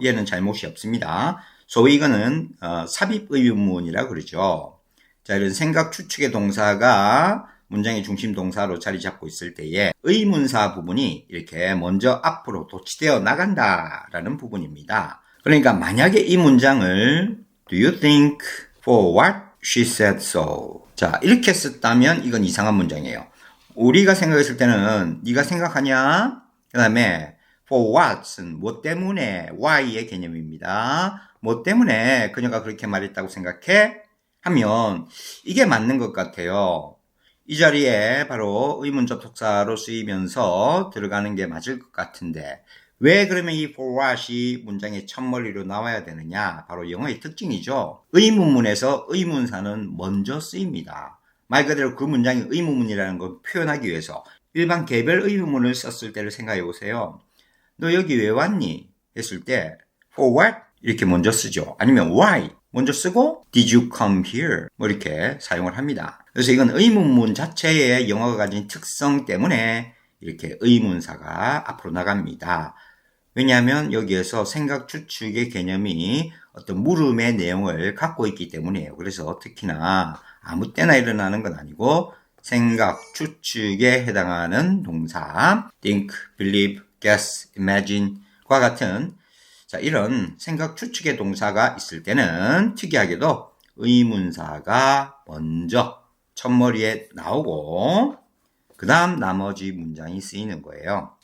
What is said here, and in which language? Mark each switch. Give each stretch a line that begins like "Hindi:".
Korean: 얘는 잘못이 없습니다. 소위 이거는 삽입 의문문이라 그러죠. 자, 이런 생각 추측의 동사가 문장의 중심 동사로 자리 잡고 있을 때에 의문사 부분이 이렇게 먼저 앞으로 도치되어 나간다라는 부분입니다. 그러니까 만약에 이 문장을
English: Do you think for what she said so?
Korean: 자, 이렇게 썼다면 이건 이상한 문장이에요. 우리가 생각했을 때는 네가 생각하냐? 그 다음에
English: for what
Korean: 은 뭐 때문에 why의 개념입니다. 뭐 때문에 그녀가 그렇게 말했다고 생각해? 하면 이게 맞는 것 같아요. 이 자리에 바로 의문 접속사로 쓰이면서 들어가는 게 맞을 것 같은데 왜 그러면 이
English: for what
Korean: 이 문장의 첫머리로 나와야 되느냐? 바로 영어의 특징이죠. 의문문에서 의문사는 먼저 쓰입니다. 말 그대로 그 문장이 의문문이라는 걸 표현하기 위해서 일반 개별 의문문을 썼을 때를 생각해 보세요. 너 여기 왜 왔니? 했을 때
English: for what?
Korean: 이렇게 먼저 쓰죠. 아니면 why? 먼저 쓰고
English: did you come here?
Korean: 뭐 이렇게 사용을 합니다. 그래서 이건 의문문 자체의 영어가 가진 특성 때문에 이렇게 의문사가 앞으로 나갑니다. 왜냐하면 여기에서 생각 추측의 개념이 어떤 물음의 내용을 갖고 있기 때문이에요. 그래서 특히나 아무 때나 일어나는 건 아니고 생각 추측에 해당하는 동사 think, believe, guess, imagine과 같은 자, 이런 생각 추측의 동사가 있을 때는 특이하게도 의문사가 먼저 첫머리에 나오고 그 다음 나머지 문장이 쓰이는 거예요.